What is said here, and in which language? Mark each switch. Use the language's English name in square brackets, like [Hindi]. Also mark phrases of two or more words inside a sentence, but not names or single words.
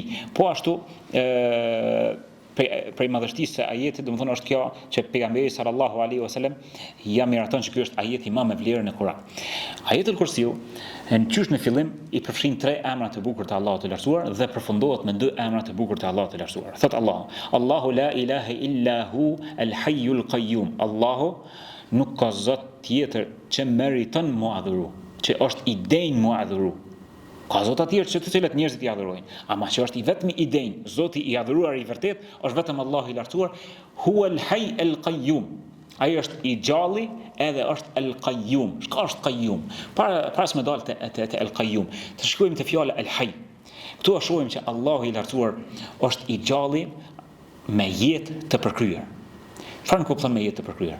[Albanian] Po ashtu prej madhështisë së ajetit, domethënë është kjo që pejgamberi [Arabic] صلى الله عليه وسلم [Albanian] ja miraton që ky është ajeti më me vlerën e Kur'an. Ajetul Kursiu në fillim i përfshin 3 emra të bukur të Allahut të Lartësuar dhe përfundohet me 2 emra të bukur të Allahut të Lartësuar. Thot Allahu [Arabic] لا إله إلا هو الحي القيوم. [Albanian] Allahu nuk ka zot tjetër që meriton mu adhuru, që është i denj mu adhuru. Ka zota të tjerë që të cilët njerëzit i adhurojnë, ama që është i vetmi i denj, Zoti i adhuruar i vërtet, është vetëm Allahu i Lartësuar, [Arabic] هو الحي القيوم. [Albanian] Ai është i gjalli edhe është al-qayyum. Çka është qayyum? Para se më dal te al-qayyum, të shkojmë te fjala al-hayy. Këtu shohim që Allahu i Lartësuar është i gjalli me jetë të përkryer. Çfarë kupton me jetë të përkryer?